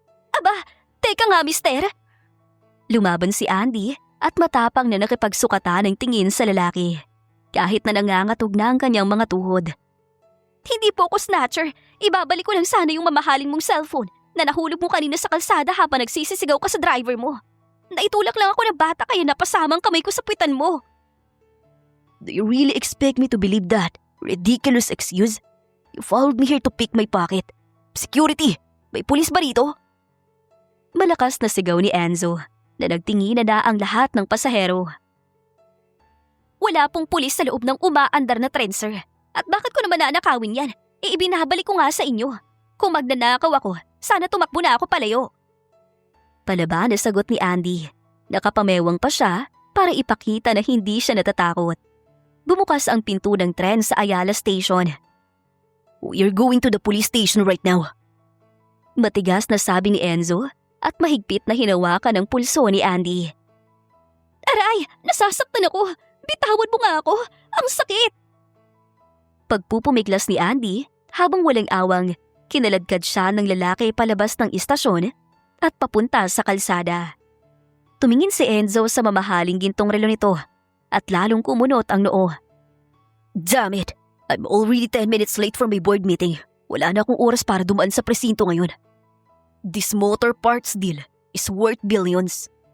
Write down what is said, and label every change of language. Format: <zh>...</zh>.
<tl>Aba, teka nga mister. Lumaban si Andy at matapang na nakipagsukatan ng tingin sa lalaki. Kahit na nangangatog na ang kanyang mga tuhod. Hindi po ako snatcher. Ibabalik ko lang sana yung mamahaling mong cellphone na nahulog mo kanina sa kalsada habang nagsisisigaw ka sa driver mo. Naitulak lang ako ng bata kaya napasamang kamay ko sa puwitan mo.</tl> <en>Do you really expect me to believe that ridiculous excuse? You followed me here to pick my pocket.</en> <tl>Security! May pulis ba rito? Malakas na sigaw ni Enzo na nagtingin na ang lahat ng pasahero. Wala pong pulis sa loob ng umaandar na tren, sir. At bakit ko naman nanakawin yan? Ibinabalik ko nga sa inyo. Kung magnanakaw ako, sana tumakbo na ako palayo. Palaban na sagot ni Andy. Nakapamewang pa siya para ipakita na hindi siya natatakot. Bumukas ang pinto ng tren sa Ayala Station.</tl> <en>We're going to the police station right now.</en> <tl>Matigas na sabi ni Enzo at mahigpit na hinawakan ang pulso ni Andy. Aray! Nasasaktan ako! Bitawan mo nga ako! Ang sakit! Pagpupumiglas ni Andy, habang walang awang, kinaladkad siya ng lalaki palabas ng istasyon at papunta sa kalsada. Tumingin si Enzo sa mamahaling gintong relo nito at lalong kumunot ang noo.</tl> <en>Damn it! I'm already 10 minutes late for my board meeting.</en> <tl>Wala na akong oras para dumaan sa presinto ngayon.</tl> <en>This motor parts deal is worth billions.</en>